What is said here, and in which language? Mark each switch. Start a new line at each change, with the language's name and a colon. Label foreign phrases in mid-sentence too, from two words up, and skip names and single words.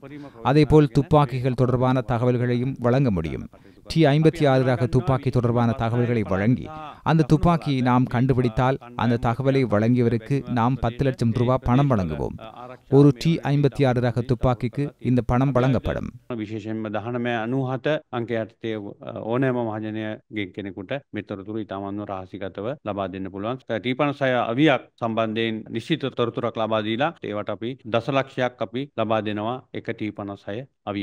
Tamil: அதேபோல் துப்பாக்கிகள் தொடர்பான தகவல்களையும் வழங்க முடியும். T56 ரக துப்பாக்கி தொடர்பான தகவல்களை வழங்கி அந்த துப்பாக்கியை நாம் கண்டுபிடித்தால் அந்த தகவலை வழங்கியவருக்கு நாம் 10 லட்சம் ரூபாய் பணம் வழங்குவோம். ஒரு T56 ரக துப்பாக்கிக்கு இந்த பணம் வழங்கப்படும்.
Sinhala: විශේෂයෙන්ම 1997 අංකයට ඕනෑම මහජනයාගෙන් කෙනෙකුට මේ තොරතුරු ඉතාමත්ම රහසිගතව ලබා දෙන්න පුළුවන්. T56 අවියක් සම්බන්ධයෙන් නිශ්චිත තොරතුරක් ලබා දීලා ඒවට අපි දසලක්ෂයක් අපි ලබා දෙනවා එක T56 අවියක.